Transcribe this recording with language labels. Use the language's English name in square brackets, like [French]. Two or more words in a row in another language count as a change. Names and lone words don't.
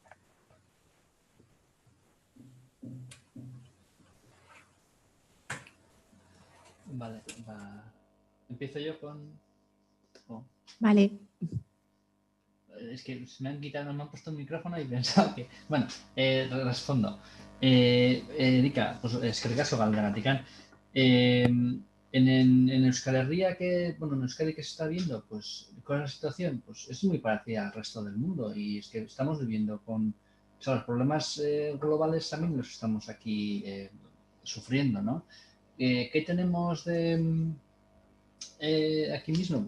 [Spanish] Vale, empiezo yo con... Oh. Vale. Es que me han puesto el micrófono y pensaba que... Bueno, respondo. Erika, pues [Basque] eskerrik asko galderagatik. [Spanish] En Euskal Herria, en Euskadi que se está viendo, pues, ¿cuál es la situación? Pues es muy parecida al resto del mundo, y es que estamos viviendo con... O sea, los problemas globales también los estamos aquí sufriendo, ¿no? ¿Qué tenemos de aquí mismo?